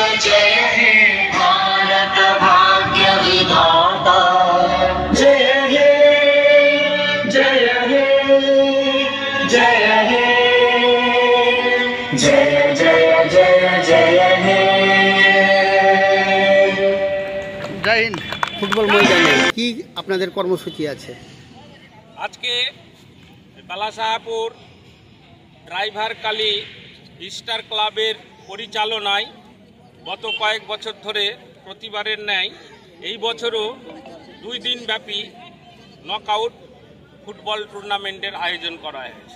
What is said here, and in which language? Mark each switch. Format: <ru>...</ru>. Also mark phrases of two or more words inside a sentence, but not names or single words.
<bn>জয় হে ভারত ভাগ্য বিধাতা জয় হে জয় হে জয় হে জয় জয় জয় জয় হে।</bn> <hi>जय हिन्द।</hi> <bn>ফুটবল ময়দানে কি আপনাদের কর্মসূচি আছে? আজকে বালাসাহাপুর ড্রাইভার কালী স্টার ক্লাবের পরিচালনায় গত কয়েক বছর ধরে প্রতিবারের ন্যায় এই বছরও 2 দিন ব্যাপী</bn> <en>knockout football tournament</en> <bn>আয়োজন করা হয়েছে।</bn>